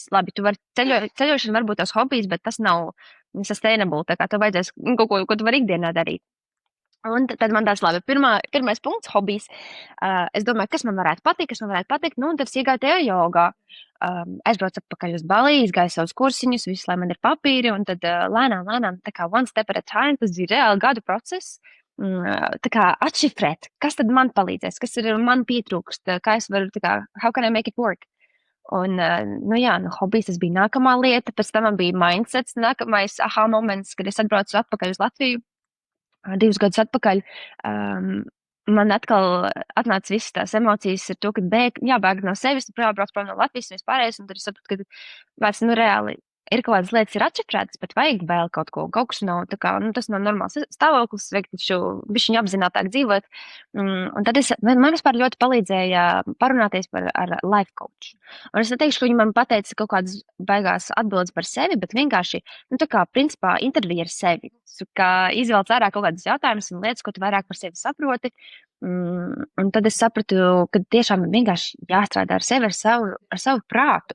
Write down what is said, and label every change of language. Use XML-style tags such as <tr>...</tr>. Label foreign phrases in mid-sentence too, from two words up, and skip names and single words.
<lv>Labi, tu vari ceļošana varbūt tās hobijs, bet tas nav sustainable, tā kā tev vajadzēs kaut ko tu vari ikdienā darīt. Un tad man tāds labi, pirmais punkts, hobijs. Es domāju, kas man varētu patikt, nu, un tad es iegāju tajā jogā. Aizbraucu atpakaļ uz Balī, izgāju savus kursiņus, visu, lai man ir papīri, un tad lēnām, tā kā</lv> <en>one step at a time,</en> <lv>tas bija reāli gadu process. Tā kā atšifrēt, kas tad man palīdzēs, kas ir man pietrūkst, kā es varu, tā kā,</lv> <en>how can I make it work?</en> <lv>Un, hobijs tas bija nākamā lieta, pēc tam man bija mindsets, nākamais</lv> <en>aha moments,</en> <lv>kad es atbraucu atpakaļ uz Latviju. 2 gadus atpakaļ man atkal atnāca visas tās emocijas ar to, ka jābēg no sevis, jābrauc prom no Latvijas un vispārējais, un tad es sapratu, ka vairs, reāli ir kaut kādas lietas ir atšifrētas, bet vajag vēl kaut kas nav, tā kā, tas nav normāls stāvoklis, vajag taču bišķiņu apzinātāk dzīvot, un tad man vispār ļoti palīdzēja parunāties ar</lv> <en>life coach.</en> <lv>Un es neteikšu, ka viņi man pateica kaut kādas baigās atbildes par sevi, bet vienkārši, tā kā, principā, intervija ar sevi, kā izvēlēt ārā kaut kādas jautājumas un lietas, ko tu vairāk par sevi saproti, un tad es sapratu, ka tiešām vienkārši jāstrādā ar sevi, ar savu prātu.</lv>